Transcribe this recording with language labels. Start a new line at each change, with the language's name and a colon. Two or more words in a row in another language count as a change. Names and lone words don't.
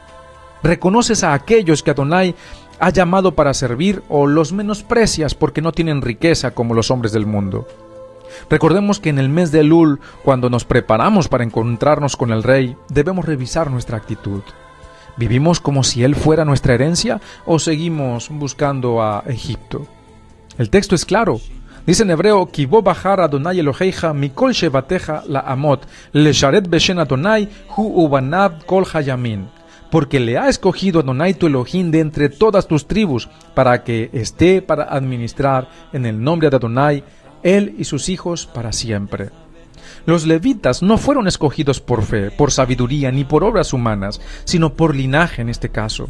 Spanish: ¿Reconoces a aquellos que Adonai ha llamado para servir o los menosprecias porque no tienen riqueza como los hombres del mundo? Recordemos que en el mes de Elul, cuando nos preparamos para encontrarnos con el Rey, debemos revisar nuestra actitud. ¿Vivimos como si Él fuera nuestra herencia o seguimos buscando a Egipto? El texto es claro. Dice en hebreo,
Hebrew: כי בו בחר אדני אלהיך מכל שבטיך לעמד, לשרת בשם אדני הוא ובניו כל הימים.
Spanish: Porque le ha escogido Adonai tu Elohim de entre todas tus tribus, para que esté para administrar en el nombre de Adonai, él y sus hijos para siempre. Los levitas no fueron escogidos por fe, por sabiduría, ni por obras humanas, sino por linaje en este caso.